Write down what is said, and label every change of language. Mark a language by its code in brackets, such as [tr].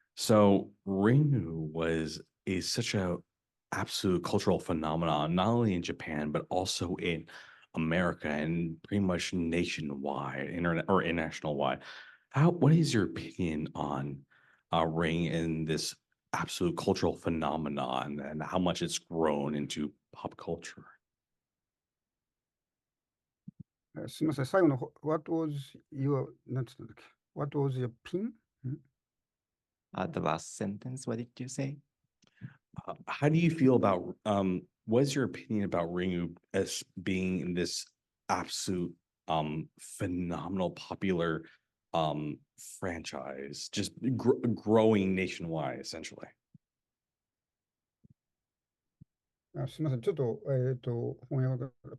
[en] So Ringu is such a absolute cultural phenomenon, not only in Japan, but also in America and pretty much nationwide, internet or international wide. What is your opinion on Ring and this absolute cultural phenomenon and how much it's grown into pop culture? [ja] すみません、最後の [en] What was your [ja] なんて言ったんだっけ [en] What was your pin? The last sentence, what did you say? How do you feel about what is your opinion about Ringu as being this absolute phenomenal popular franchise, just growing nationwide essentially? [ja] すみません、ちょっと、翻訳が、